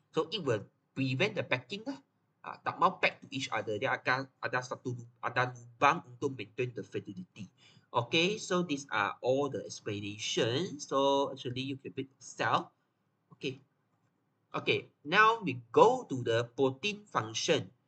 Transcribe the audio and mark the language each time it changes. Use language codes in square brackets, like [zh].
[en] So it will prevent the packing lah. [ms] Tak mau [en] pack to each other. [ms] Dia akan ada lubang untuk [en] maintain the fluidity. Okay, so these are all the explanations. So actually you can pick yourself. Okay. Okay, now we go to the protein function.